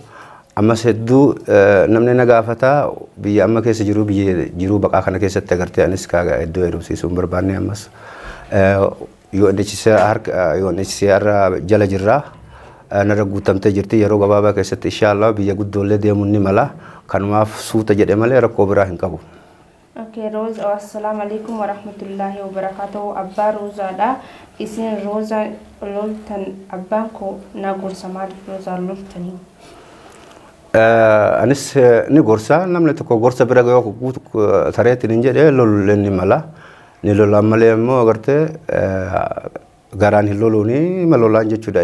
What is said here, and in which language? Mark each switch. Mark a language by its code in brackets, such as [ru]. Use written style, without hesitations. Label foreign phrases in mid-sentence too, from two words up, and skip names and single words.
[om] Ammas hedduu namni na gaafata biyya amma keessa jiru biyya jiruu baqaa kana keessatti agartee anis kaaga hedduu heerumsiisuu hin barbaanne ammas yoo UNHCR jala jirraa. Narra guutamtee jirti yeroo gabaabaa keessatti inshallah biyya guddoollee deemuun ni mala kanumaaf suuta jedhe malee rakkoo biraa hin qabu. Okay, Rose, [ar] السلام عليكم ورحمة الله وبركاته. [om] Abbaa Roozaadha. Isin Roozaa loltan abbaan koo na gorsa maaliif Roozaa loltanii? Anis ni gorsa namni tokko gorsa bira yoo guutu tareetiin hin jedhee loluu ni mala. Ni lolaan malee immoo agartee garaan hin loluuni malolaan jechuudha.